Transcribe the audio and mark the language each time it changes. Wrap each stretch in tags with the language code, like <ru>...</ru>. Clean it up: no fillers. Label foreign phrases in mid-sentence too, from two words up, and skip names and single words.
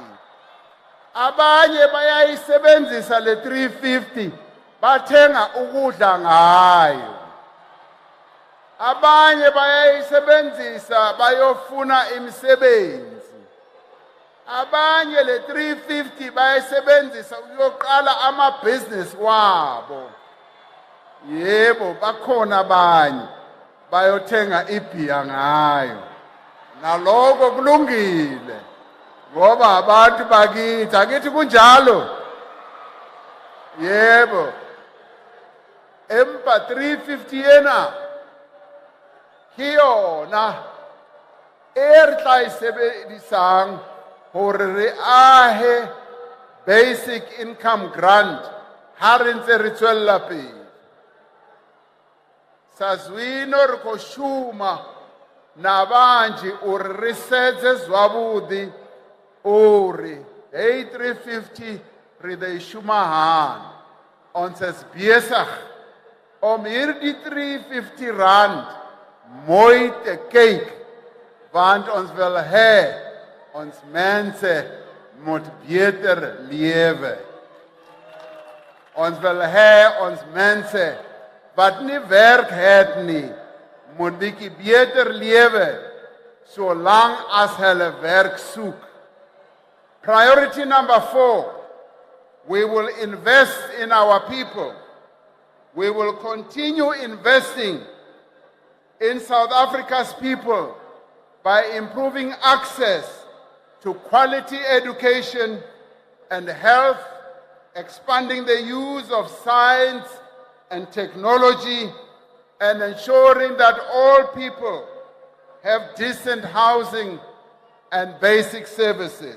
<zu>Abanye bayayisebenzisa le 350 bathenga ukudla ngayo, abanye bayayisebenzisa bayofuna imisebenzi, abanye le 350 bayayisebenzisa ukuyoqala amabhizinisi wabo. Yebo, bakhona abanye bayothenga ibhiya ngayo, naloko kulungile ngoba abantu bakithi, akithi kunjalo. Yebo,</zu> <st>empa 350 yena kiyona e re tla e sebedisang hore re ahe</st> <en>basic income grant</en> <st>ha re ntse re tswella pele.</st> <ve>Sazwino re ko shuma nabanje uri re sedze zwavhuḓi uri hey 350 re de shuma han</ve> <af>ons is besig om hierdie 350 rand mooi te kyk, want ons wil hê ons mense moet beter lewe. Ons wil hê ons mense wat nie werk het nie moet bietjie beter lewe solang as hulle werk soek.</af> <en>Priority number 4, we will invest in our people. We will continue investing in South Africa's people by improving access to quality education and health, expanding the use of science and technology, and ensuring that all people have decent housing and basic services.</en>